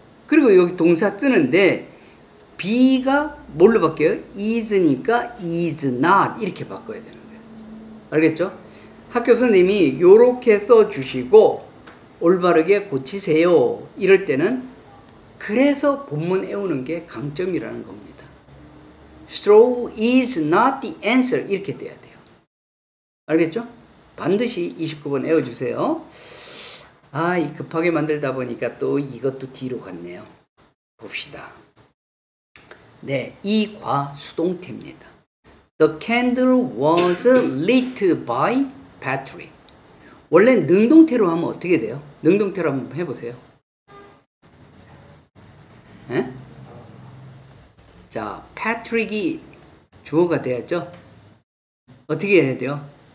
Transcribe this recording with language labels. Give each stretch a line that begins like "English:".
Korean: 그리고 여기 동사 뜨는데 be가 뭘로 바뀌어요? is니까
English: is not
Korean: 이렇게 바꿔야 되는 거예요. 알겠죠? 학교 선생님이 요렇게 써주시고 올바르게 고치세요. 이럴 때는 그래서 본문 외우는 게 강점이라는 겁니다.
English: straw is not the answer
Korean: 이렇게 돼야 돼요. 알겠죠? 반드시 29번 외워주세요. 아, 이 급하게 만들다 보니까 또 이것도 뒤로 갔네요. 봅시다. 네, 이 과 수동태입니다.
English: The candle was lit by Patrick.
Korean: 원래 능동태로 하면 어떻게 돼요? 능동태로 한번 해보세요. 에? 자, Patrick이 주어가 돼야죠. 어떻게 해야 돼요?